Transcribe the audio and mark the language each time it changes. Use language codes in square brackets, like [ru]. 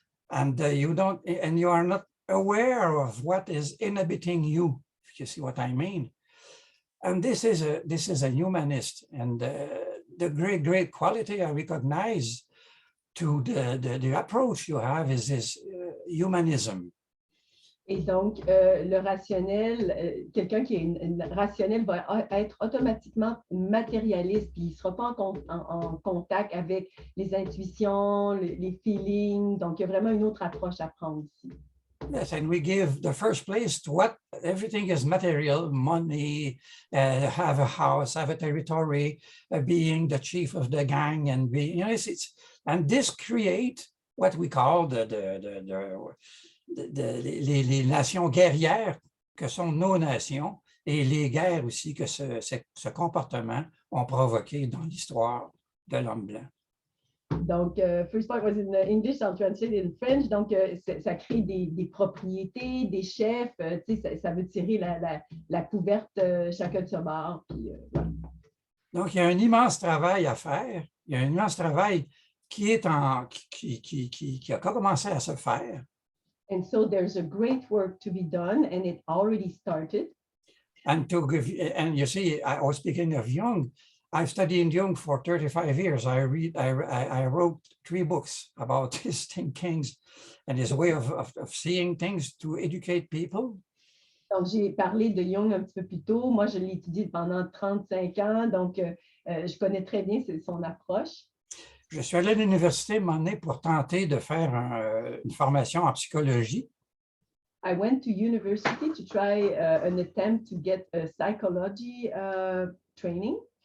[en] and you are not aware of what is inhibiting you, if you see what I mean. And this is a humanist, and the great quality I recognize to the approach you have is this humanism. [fr] Et donc, le rationnel, quelqu'un qui est rationnel va être automatiquement matérialiste, puis il ne sera pas en contact avec les intuitions, les feelings. Donc, il y a vraiment une autre approche à prendre ici. [en] Yes, and we give the first place to what everything is material, money, have a house, have a territory, being the chief of the gang, and being, and this create what we call [fr] les nations guerrières que sont nos nations et les guerres aussi que ce comportement ont provoqué dans l'histoire de l'homme blanc. [en] Donc, first part was in English, I'll translate in French. [fr] Donc, ça crée des propriétés, des chefs, ça veut tirer la couverte chacun de ce bord. Puis, voilà. Donc, il y a un immense travail à faire. Il y a un immense travail qui a commencé à se faire. [en] And so there's a great work to be done, and it already started. And you see, I was speaking of Jung. I've studied Jung for 35 years. I wrote 3 books about his thinkings and his way of seeing things to educate people. [fr] Donc, j'ai parlé de Jung un petit peu plus tôt. Moi, je l'ai étudié pendant 35 ans, donc je connais très bien son approche. Je suis allé à l'université un moment donné pour tenter de faire une formation en psychologie. [en] I went to university to try an attempt to get a psychology training.